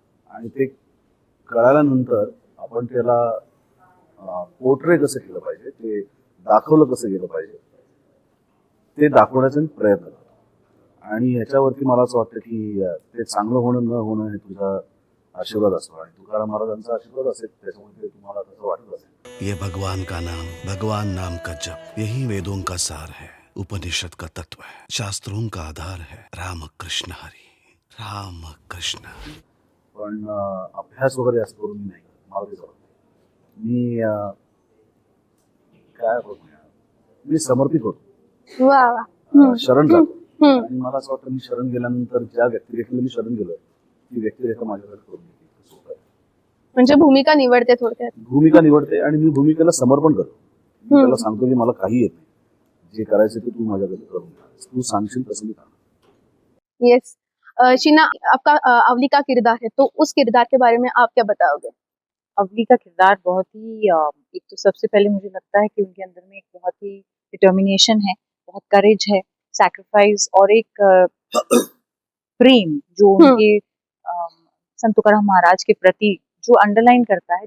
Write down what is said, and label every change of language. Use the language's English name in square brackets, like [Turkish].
[Marathi] आणि ते कळाल्यानंतर आपण त्याला पोर्ट्रे कसं केलं पाहिजे, ते दाखवलं कसं गेलं पाहिजे, ते दाखवण्याचा मी प्रयत्न करतो. आणि ह्याच्यावरती मला असं वाटतं की ते चांगलं होणं न होणं हे तुझा आशीर्वाद असतो आणि तुकाराम महाराजांचा आशीर्वाद असेल, त्याच्यामुळे ते तुम्हाला तसं वाटत असेल. [Hindi] ये भगवान का नाम, भगवान नाम का जप, यही वेदों का सार है, उपनिषद का तत्व है, शास्त्रों का आधार है. [Marathi] राम कृष्ण हरी, राम कृष्ण. पण अभ्यास वगैरे असं करून मी नाही, मला ते जमत नाही. मी काय होत नाही, मी समर्पित होतो, वा वा. शरण जातो. आणि मला असं वाटतं मी शरण गेल्यानंतर ज्या व्यक्तिरेखेला मी शरण गेलोय ती व्यक्तिरेखा माझ्याकडे करून देते. म्हणजे भूमिका निवडते थोडक्यात. भूमिका निवडते आणि मी भूमिकेला समर्पण करतो. मी त्याला सांगतो की मला काही येत नाही, जे करायचं ते तू माझ्याकडे करून दे, तू सांगशील तसं मी करणार. [English] Yes. [Hindi] शीना, आपका अवली का किरदार है, तो उस किरदार के बारे में आप क्या बताओगे? अवली का किरदार बहुत ही एक तो सबसे पहले मुझे लगता है कि उनके अंदर में एक बहुत ही डिटर्मिनेशन है, बहुत करेज है, सैक्रिफाइस और एक प्रेम जो उनके संत तुकाराम महाराज के प्रति जो अंडरलाइन करता है.